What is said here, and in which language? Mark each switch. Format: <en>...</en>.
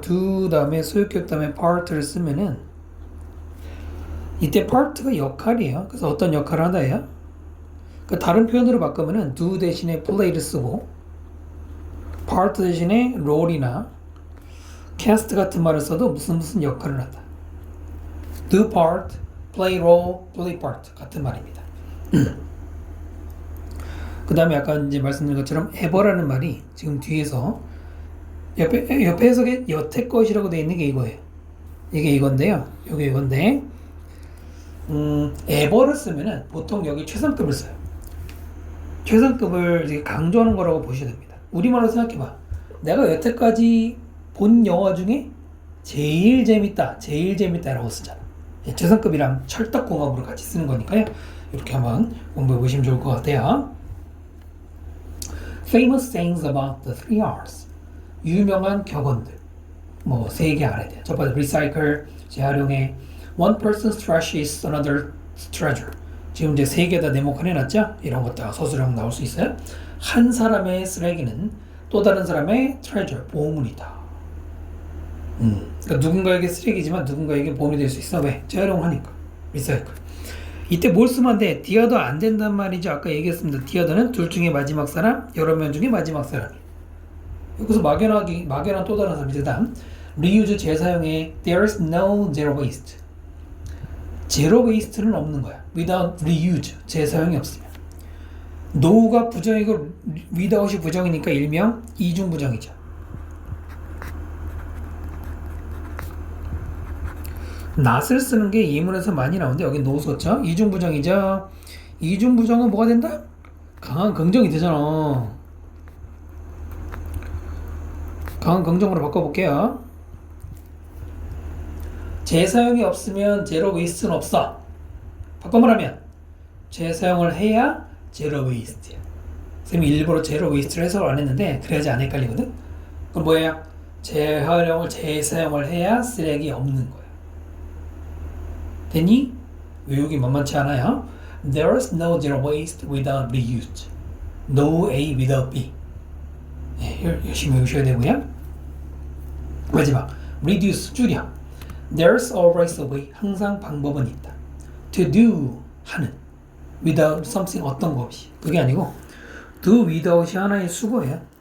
<ko>do 다음에 소유격 다음에 part를 쓰면은 이때 part가 역할이에요. 그래서 어떤 역할을 하나예요? 그 다른 표현으로 바꾸면은 do 대신에 play를 쓰고 part 대신에 role이나 cast 같은 말을 써도 무슨 역할을 한다. do part, play role, play part 같은 말입니다. 그 다음에 아까 이제 말씀드린 것처럼 ever라는 말이 지금 뒤에서 옆에 해석에 여태 것이라고 되어 있는 게 이거예요. 이게 이건데요. 이게 이건데 ever를 쓰면은 보통 여기 최상급을 써요. 최상급을 강조하는 거라고 보셔야 됩니다. 우리말로 생각해봐. 내가 여태까지 본 영화 중에 제일 재밌다라고 쓰잖아. 최상급이랑 철떡궁합으로 같이 쓰는 거니까요. 이렇게 한번 공부해 보시면 좋을 것 같아요.</ko> <en>Famous sayings about the 3Rs.</en> <ko>유명한 격언들. 뭐 3개 알아야 돼요. 첫 번째 recycle, 재활용해.</ko> <en>One person's trash is another's treasure.</en> <ko>지금 이제 3개 다 네모칸 해놨죠? 이런 것들 서술형 나올 수 있어요. 한 사람의 쓰레기는 또 다른 사람의 treasure, 보물이다. 그러니까 누군가에게 쓰레기지만 누군가에게 보물이 될 수 있어. 왜? 재활용하니까. recycle. 이때 뭘 쓰면 안 돼? 디어더 안 된단 말이죠. 아까 얘기했습니다. 디어더는 둘 중에 마지막 사람, 여러 명 중에 마지막 사람. 여기서 막연한 또 다른 사람이죠.</ko> <en>다음 reuse</en> <ko>재사용에</ko> <en>there's no zero waste.</en> <ko>제로 웨이스트는 없는 거야.</ko> <en>without reuse</en> <ko>재사용이 없으면. no가 부정이고 without이 부정이니까 일명 이중 부정이죠. not을 쓰는 게 예문에서 많이 나오는데 여기 no 썼죠? 이중 부정이죠. 이중 부정은 뭐가 된다? 강한 긍정이 되잖아. 강한 긍정으로 바꿔볼게요. 재사용이 없으면 제로 웨이스트는 없어. 바꿔 말하면 재사용을 해야 제로 웨이스트야. 선생님이 일부러 제로 웨이스트를 해석을 안 했는데 그래야지 안 헷갈리거든. 그럼 뭐야? 재사용을 해야 쓰레기 없는 거야. 됐니? 외우기 만만치 않아요.</ko> <en>There's no zero waste without reuse. No A without B.</en> <ko>네, 열심히 외우셔야 되고요. 마지막 reduce 줄여.</ko> <en>There's always a way.</en> <ko>항상 방법은 있다.</ko> <en>To do 하는. Without something</en> <ko>어떤 거 없이. 그게 아니고 do without이 하나의 수거예요.</ko>